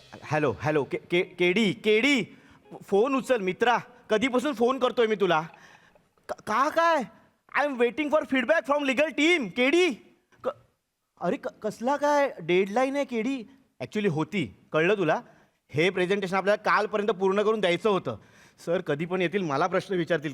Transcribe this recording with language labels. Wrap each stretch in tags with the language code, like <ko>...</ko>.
<mr>Hello hello KD KD, phone उचल मित्रा. कधीपासून फोन करतोय मी तुला. का काय?</mr> <en>I am waiting for feedback from legal team.</en> <mr>KD अरे कसला काय डेडलाईन आहे केडी? ॲक्च्युली होती, कळलं तुला. हे प्रेझेंटेशन आपल्याला कालपर्यंत पूर्ण करून द्यायचं होतं. सर कधी पण येतील, मला प्रश्न विचारतील.</mr>